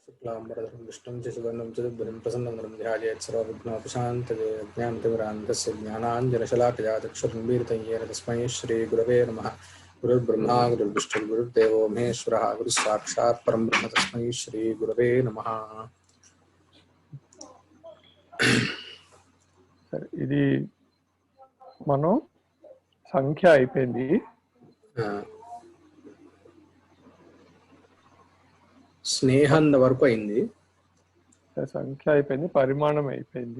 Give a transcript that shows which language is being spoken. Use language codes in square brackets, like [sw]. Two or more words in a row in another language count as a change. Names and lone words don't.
[sa] शुक्लाम्बरधरं विष्णुं शशिवर्णं चतुर्भुजं प्रसन्नं ध्यायेत् सर्वविघ्नोपशान्तये अज्ञानतिमिरान्धस्य ज्ञानाञ्जनशलाकया चक्षुरुन्मीलितं येन तस्मै श्रीगुरवे नमः। गुरुर्ब्रह्मा गुरुर्विष्णुः गुरुर्देवो महेश्वरः गुरुः साक्षात् परं ब्रह्म तस्मै श्रीगुरवे नमः। [te] ఇది మనం సంఖ్య అయిపోయింది. స్నేహం వరకు అయింది, సంఖ్య అయిపోయింది, పరిమాణం అయిపోయింది.